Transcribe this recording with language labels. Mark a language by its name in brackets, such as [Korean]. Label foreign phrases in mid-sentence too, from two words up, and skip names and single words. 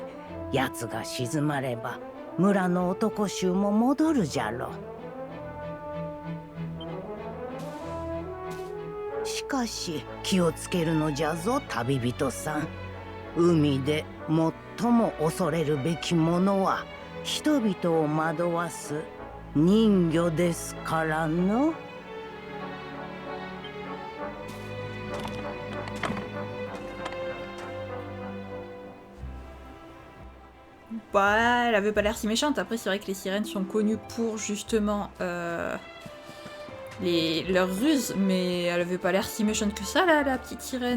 [Japanese] 奴が沈まれば村の男衆も戻るじゃろう。しかし気をつけるのじゃぞ、旅人さん。海で最も恐れるべきものは人々を惑わす人魚ですからの。 [French] Bah, elle avait pas l'air si méchante. Après, c'est vrai que les sirènes sont connues pour justement leurs ruses, mais elle avait pas l'air si méchante que ça, là, la petite sirène.